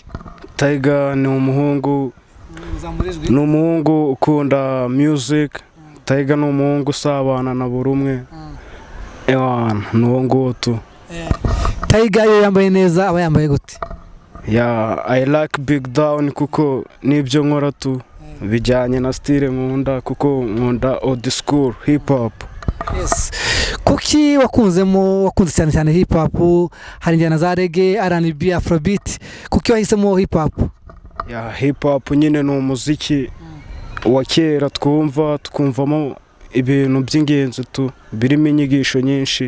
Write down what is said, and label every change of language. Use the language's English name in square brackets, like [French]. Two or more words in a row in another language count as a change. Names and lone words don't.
[Kinyarwanda] Tiger ni umuhungu, ni umuhungu ukunda music. Tiger ni umuhungu usabana na buri umwe. Ewana ni uwo nguwo tu. Tiger iyo yambaye neza aba yambaye gute? Ya [English] I like big down [Kinyarwanda] kuko nibyo nkora tu, bijyanye na style nkunda, kuko nkunda [English] old school hip hop. Yes. [Kinyarwanda] Kuki wakunze cyane hip hop? Hari njyana za reggae, R&B, Afrobeat. Kuki wahisemo hip hop? Ya hip hop nyine ni umuziki wa kera twumvamo ibintu by'ingenzi tu, birimo inyigisho nyinshi.